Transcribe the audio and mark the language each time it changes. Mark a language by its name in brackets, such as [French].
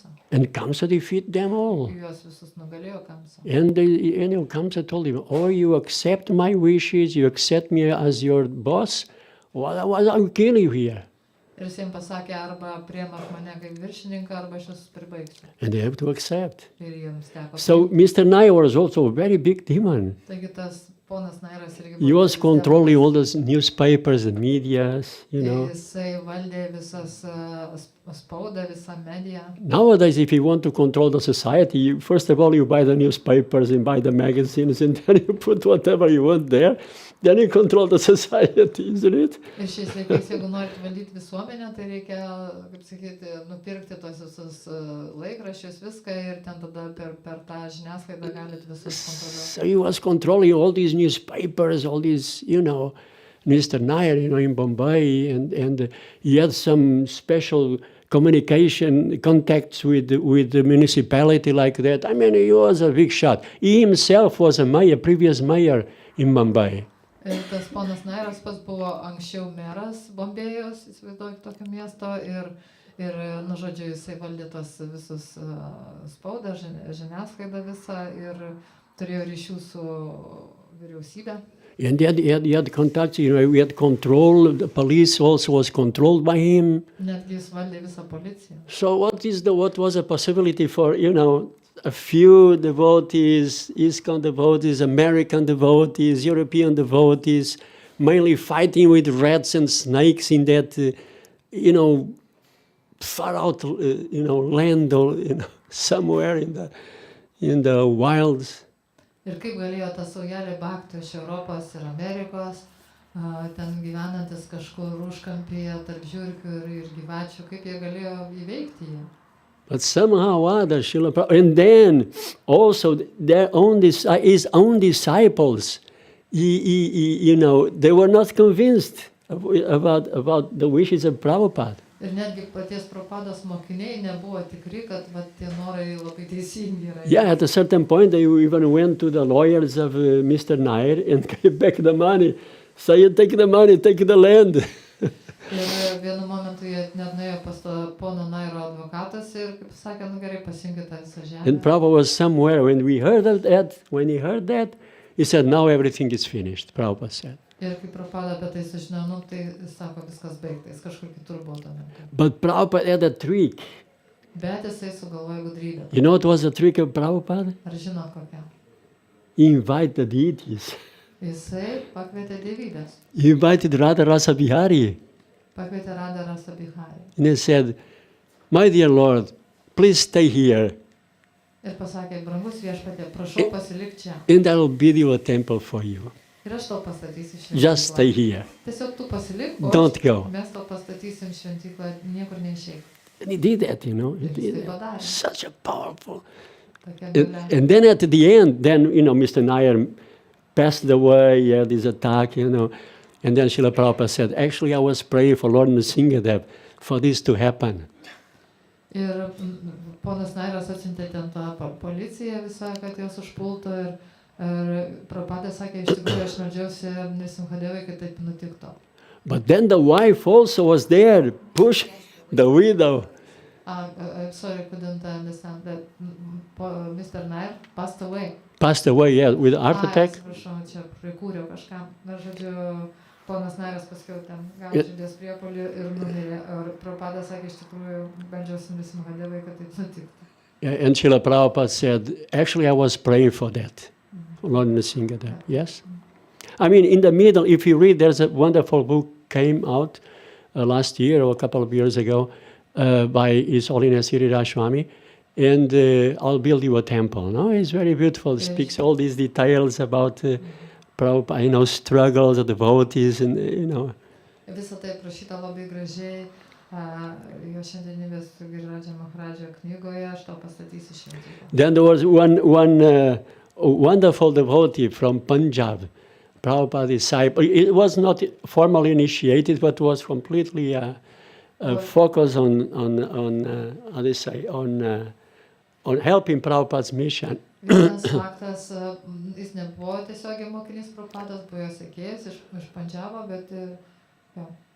[English] And Kamsa defeated them all. And Kamsa told him, oh, you accept my wishes, you accept me as your boss, or otherwise I'll kill you here. [Lithuanian] Ir jis jiems pasakė, arba priėmak mane kaip viršininką, arba aš jūs pribaigsiu. [English] And they have to accept. [Lithuanian] Ir jiems teko. [English] So Mr. Nair was also a very big demon. [Lithuanian] Taigi tas ponas Nairas irgi [English] He was controlling all those newspapers and medias, [Lithuanian] Jisai valdė visas spaudą, visą mediją. [English] Nowadays, if you want to control the society, first of all, you buy the newspapers and buy the magazines, and then you put whatever you want there. Then you control the society, isn't it? [Lithuanian] Ir šiais laikais, jeigu norite valdyti visuomenę, tai reikia, kaip sakyti, nupirkti tos visus laikraščius, viską ir ten tada per tą žiniasklaidą galite visus kontroliuoti. [English] So he was controlling all these newspapers, all these, Mr. Nair, in Bombay, and he had some special communication contacts with the municipality like that. He was a big shot. He himself was a previous mayor in Mumbai. [Lithuanian] Ir tas ponas Nairas pats buvo anksčiau meras Bombėjos, įsivaizduoju, tokio miesto, ir žodžiu, jisai valdė tos visus spaudą, žiniasklaidą visą ir turėjo ryšių su vyriausybė. [English] And he had contacts, we had control, the police also was controlled by him. [Lithuanian] Netgi jis valdė visą policiją. [English] So what was a possibility for, a few devotees, ISKCON devotees, American devotees, European devotees, mainly fighting with rats and snakes in that, far out, land or somewhere in the wilds. [Lithuanian] Ir kaip galėjo ta saujelė baktų iš Europos ir Amerikos, ten gyvenantis kažkur užkampyje tarp žiurkių ir gyvačių, kaip jie galėjo įveikti jį. [English] But somehow other Srila Prabhupada, and then also his own disciples, they were not convinced about the wishes of Prabhupada. [Lithuanian] Ir netgi paties Prabhupados mokiniai nebuvo tikri, kad tie norai labai teisingi yra. [English] Yeah, at a certain point they even went to the lawyers of Mr. Nair and gave back the money. So you take the money, take the land. [Lithuanian] Ir vienu momentu jie net nuėjo pas pono Nairo advokatas ir, kaip sakė, gerai, pasiimkite tą visą žemę. [English] And Prabhupada was somewhere. When he heard that, he said, now everything is finished, Prabhupada said. [Lithuanian] Ir kai Prabhupada apie tai sužinojo, tai jis sako, viskas baigta, jis kažkur kitur buvo tuo metu. [English] But Prabhupada had a trick. [Lithuanian] Bet jisai sugalvojo gudrybę. [English] You know what was the trick of Prabhupada? [Lithuanian] Ar žino kokia? [English] He invited deities. [Lithuanian] Jisai pakvietė dievybės. [English] He invited Radha Rasa Bihari. [Lithuanian] Pakvietė Radha Rasa Bihari. [English] And he said, my dear Lord, please stay here. [Lithuanian] Ir pasakė, brangus viešpatie, prašau pasilik čia. [English] And I will build you a temple for you. [Lithuanian] Ir aš tau pastatysiu šventyklą. [English] Just stay here. [Lithuanian] Tiesiog tu pasilik, [English] Don't go. [Lithuanian] Mes tau pastatysim šventyklą, niekur neišeik. [English] And he did that, He [Lithuanian] Jis [English] did [Lithuanian] tai [English] that. [Lithuanian] padarė. [English] Such a powerful. [Lithuanian] Tokia galia. [English] And then at the end, Mr. Nair passed away, he had this attack, And then Srila Prabhupada said, actually, I was praying for Lord Nrsimhadev for this to happen. [Lithuanian] Ir ponas Nairas atsiuntė ten tą policiją visą, kad jos užpultų ir Prabhupada sakė, iš tikrųjų aš meldžiausi Nrsimhadevui, kad taip nutiktų. [English] But then the wife also was there, pushing the widow. Sorry, couldn't understand that Mr. Nair passed away. Passed away, yeah, with a heart attack. [Lithuanian] Atsiprašau, čia prikūriau kažką. Na, žodžiu, ponas Nairas paskiau ten gavo širdies priepuolį ir numirė. Ir Prabhupada sakė, iš tikrųjų, meldžiausi Nrsimhadevui, kad taip nutiktų. [English] Yeah, and Srila Prabhupada said, actually, I was praying for that. Lord Nrsimhadev, yes? I mean, in the middle, if you read, there's a wonderful book came out last year or a couple of years ago by His Holiness Giriraj Swami, and I'll build you a temple. No, it's very beautiful. It speaks all these details about Prabhupada, struggles of devotees, and [Lithuanian] Visą tai aprašyta labai gražiai jo šiandienybės Girirajā Maharadžio knygoje, aš tau pastatysiu šventyklą. [English] Then there was one wonderful devotee from Punjab, Prabhupada disciple. It was not formally initiated, but was completely focused on helping Prabhupada's mission. [Lithuanian] Vienas faktas, jis nebuvo tiesiogiai mokinys Prabhupados, buvo jo sekėjas iš Pandžabo, bet jo.